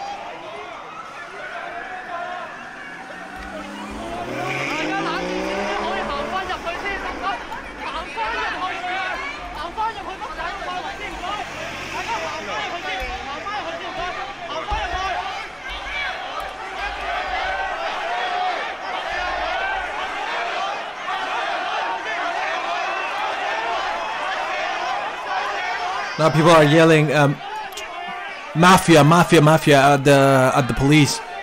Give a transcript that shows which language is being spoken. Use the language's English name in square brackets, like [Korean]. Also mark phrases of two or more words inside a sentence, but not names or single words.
[Cantonese] 大家冷靜啲，可以行翻入去先，唔該。行翻入去啊！行翻入去乜仔範圍先，唔該。大家行翻入去先，行翻入去先，唔該。行翻入去。 [English] Now people are yelling, "Mafia, mafia, mafia!" at the police.